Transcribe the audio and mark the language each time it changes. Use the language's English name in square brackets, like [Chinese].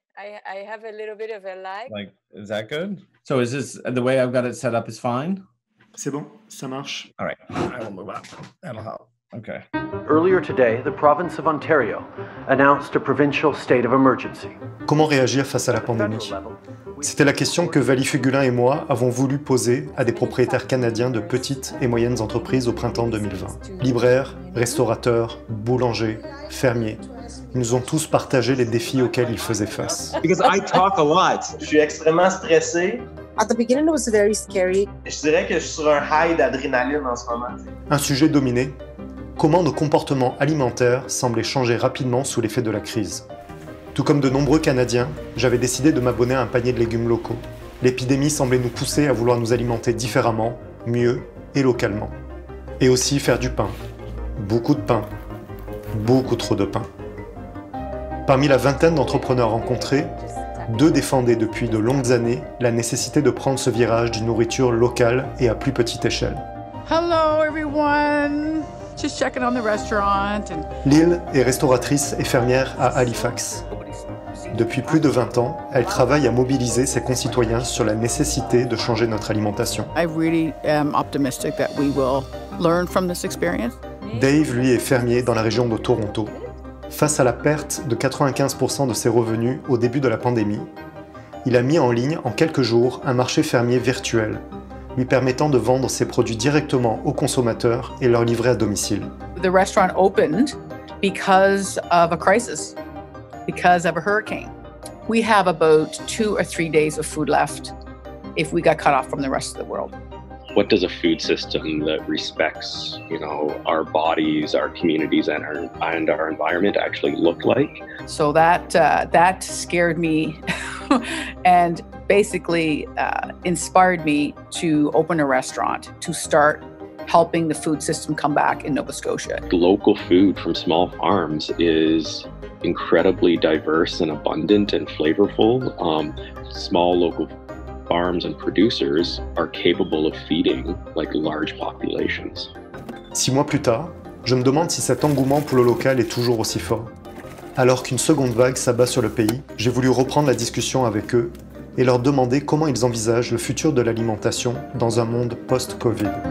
[English] I have a little bit of a lag. Like, is that good? So is this, the way I've got it set up is fine? [French] C'est bon, ça marche. [English] All right, I will move up. That'll help. Okay. Earlier today, the province of Ontario announced a provincial state of emergency. [French] Comment réagir face à la pandémie? C'était la question que Vali Fugulin et moi avons voulu poser à des propriétaires canadiens de petites et moyennes entreprises au printemps 2020. Libraires, restaurateurs, boulangers, fermiers. Ils nous ont tous partagé les défis auxquels ils faisaient face. [English] Because I talk a lot. [French] Je suis extrêmement stressé. [English] At the beginning, it was very scary. [French] Je dirais que je suis sur un high d'adrénaline en ce moment. Un sujet dominé, comment nos comportements alimentaires semblaient changer rapidement sous l'effet de la crise. Tout comme de nombreux Canadiens, j'avais décidé de m'abonner à un panier de légumes locaux. L'épidémie semblait nous pousser à vouloir nous alimenter différemment, mieux et localement. Et aussi faire du pain. Beaucoup de pain. Beaucoup trop de pain. Parmi la vingtaine d'entrepreneurs rencontrés, 2 défendaient depuis de longues années la nécessité de prendre ce virage d'une nourriture locale et à plus petite échelle. [English] Hello everyone, just checking on the restaurant. [French] Lil est restauratrice et fermière à Halifax. Depuis plus de 20 ans, elle travaille à mobiliser ses concitoyens sur la nécessité de changer notre alimentation. [English] I really am optimistic that we will learn from this experience. [French] Dave, lui, est fermier dans la région de Toronto. Face à la perte de 95% de ses revenus au début de la pandémie, il a mis en ligne en quelques jours un marché fermier virtuel, lui permettant de vendre ses produits directement aux consommateurs et leur livrer à domicile. [English] The restaurant opened because of a crisis, because of a hurricane. We have about 2 or 3 days of food left if we got cut off from the rest of the world. What does a food system that respects, our bodies, our communities, and our environment actually look like? So that scared me, and basically inspired me to open a restaurant to start helping the food system come back in Nova Scotia. Local food from small farms is incredibly diverse and abundant and flavorful. Small local farms and producers are capable of feeding large populations. [French] 6 mois plus tard, je me demande si cet engouement pour le local est toujours aussi fort. Alors qu'une seconde vague s'abat sur le pays, j'ai voulu reprendre la discussion avec eux et leur demander comment ils envisagent le futur de l'alimentation dans un monde post-Covid.